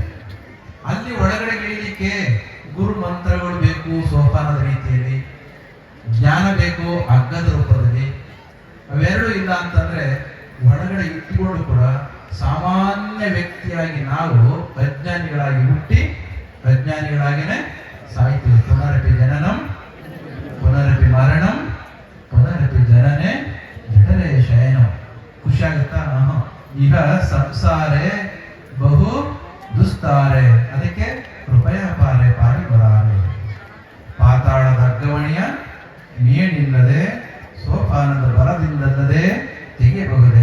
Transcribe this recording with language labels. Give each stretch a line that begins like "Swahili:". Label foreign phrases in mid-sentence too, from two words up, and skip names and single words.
Kannada: ಅಲ್ಲಿ ಒಳಗಡೆ ಇಳಿಲಿಕ್ಕೆ ಗುರು ಮಂತ್ರಗಳು ಬೇಕು, ಸೋಪಾನದ ರೀತಿಯಲ್ಲಿ ಜ್ಞಾನ ಬೇಕು, ಹಗ್ಗದ ರೂಪದಲ್ಲಿ. ಅವೆರಡೂ ಇಲ್ಲ ಅಂತಂದ್ರೆ ಒಳಗಡೆ ಇಟ್ಟುಕೊಂಡು ಕೂಡ ಸಾಮಾನ್ಯ ವ್ಯಕ್ತಿಯಾಗಿ ನಾವು ಅಜ್ಞಾನಿಗಳಾಗಿ ಹುಟ್ಟಿ ಅಜ್ಞಾನಿಗಳಾಗಿನೇ ಸಾಯ್ತೀವಿ.
Sanskrit: ಪುನರಪಿ ಜನನಂ ಪುನರಪಿ ಮರಣಂ ಪುನರಪಿ ಜನನೇ ಜಠರೇ ಶಯನಂ.
Kannada: ಖುಷಿ ಆಗುತ್ತಾ?
Sanskrit: ಈಗ ಸಂಸಾರೇ ಬಹು ದುಸ್ತಾರೆ, ಅದಕ್ಕೆ ಕೃಪಯ ಪಾರೆ ಪಾರಿ ಬರಾರೆ.
Kannada: ಪಾತಾಳದ ಅಗ್ಗವಣಿಯ ಮೇಣಿಲ್ಲದೆ ಸೋಪಾನದ ಬಲದಿಂದಲ್ಲದೆ ತೆಗೆಯಬಹುದೇ.